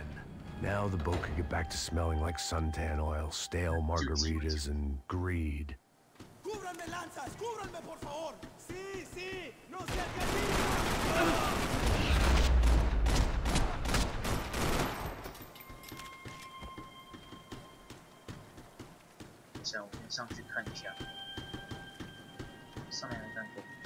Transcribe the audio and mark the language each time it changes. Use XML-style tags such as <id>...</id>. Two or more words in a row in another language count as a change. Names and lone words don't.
<en>Now the boat could get back to smelling like suntan oil, stale margaritas, and greed.</en> <es>¡Cúbranme lanzas! ¡Cúbranme, por favor! ¡Sí, sí! ¡No se</es> <zh>等一下，我先上去看一下，上面来看过。</zh>